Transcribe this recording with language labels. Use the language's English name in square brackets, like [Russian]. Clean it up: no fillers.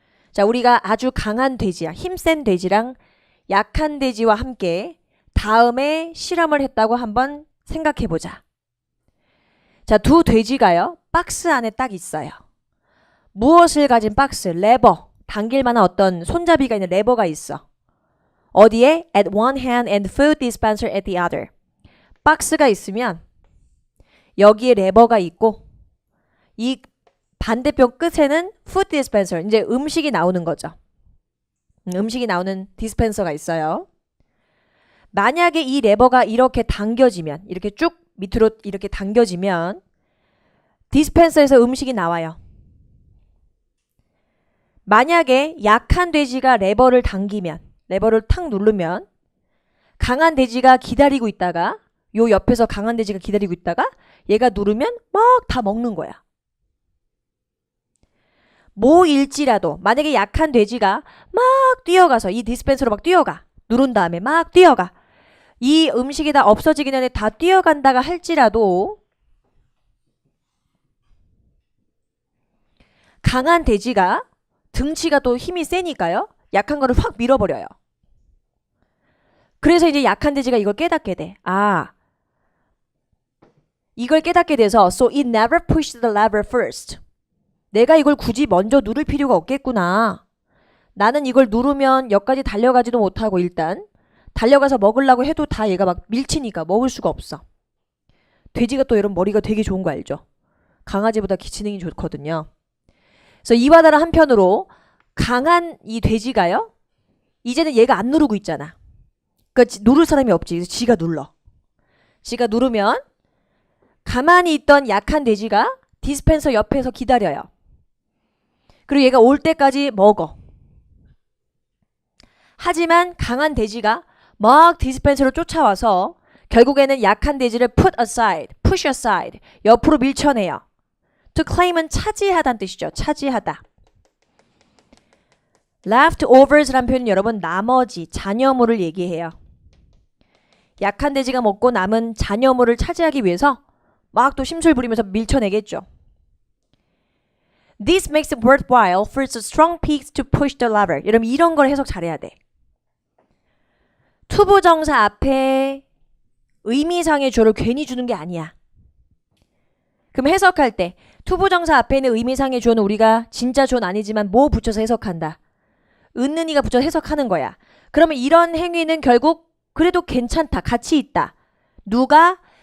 [Korean] 자, 우리가 아주 강한 돼지야, 힘센 돼지랑 약한 돼지와 함께 다음에 실험을 했다고 한번 생각해 보자. 자, 두 돼지가요, 박스 안에 딱 있어요. 무엇을 가진 박스? 레버. 당길 만한 어떤 손잡이가 있는 레버가 있어. 어디에? [English] At one hand and food dispenser at the other. [Korean] 박스가 있으면 여기에 레버가 있고 이 반대편 끝에는 food dispenser, 이제 음식이 나오는 거죠. 음식이 나오는 디스펜서가 있어요. 만약에 이 레버가 이렇게 당겨지면, 이렇게 쭉 밑으로 이렇게 당겨지면 디스펜서에서 음식이 나와요. 만약에 약한 돼지가 레버를 당기면, 레버를 탁 누르면 강한 돼지가 기다리고 있다가, 요 옆에서 강한 돼지가 기다리고 있다가 얘가 누르면 막 다 먹는 거야. 뭐일지라도 만약에 약한 돼지가 막 뛰어가서 이 디스펜서로 막 뛰어가, 누른 다음에 막 뛰어가, 이 음식이 다 없어지기 전에 다 뛰어간다가 할지라도 강한 돼지가 등치가 또 힘이 세니까요, 약한 거를 확 밀어버려요. 그래서 이제 약한 돼지가 이걸 깨닫게 돼. 아, 이걸 깨닫게 돼서 [English] So it never pushed the lever first. [Korean] 내가 이걸 굳이 먼저 누를 필요가 없겠구나. 나는 이걸 누르면 여기까지 달려가지도 못하고 일단 달려가서 먹으려고 해도 다 얘가 막 밀치니까 먹을 수가 없어. 돼지가 또 이런 머리가 되게 좋은 거 알죠? 강아지보다 기지능이 좋거든요. 그래서 이와 다른 한편으로 강한 이 돼지가요, 이제는 얘가 안 누르고 있잖아. 그러니까 누를 사람이 없지. 그래서 지가 눌러. 지가 누르면 가만히 있던 약한 돼지가 디스펜서 옆에서 기다려요. 그리고 얘가 올 때까지 먹어. 하지만 강한 돼지가 막 디스펜서로 쫓아와서 결국에는 약한 돼지를 [English] put aside, push aside, [Korean] 옆으로 밀쳐내요. To claim은 차지하다는 뜻이죠. 차지하다. leftovers라는 표현은 여러분 나머지, 잔여물을 얘기해요. 약한 돼지가 먹고 남은 잔여물을 차지하기 위해서 막 또 심술 부리면서 밀쳐내겠죠. [English] This makes it worthwhile for the strong pigs to push the lever. [Korean] 여러분 이런 걸 해석 잘해야 돼. 투부정사 앞에 의미상의 조를 괜히 주는 게 아니야. 그럼 해석할 때 투부정사 앞에 있는 의미상의 조는 우리가 진짜 조는 아니지만 뭐 붙여서 해석한다. 은는이가 붙여서 해석하는 거야. 그러면 이런 행위는 결국 그래도 괜찮다. 가치 있다. 누가?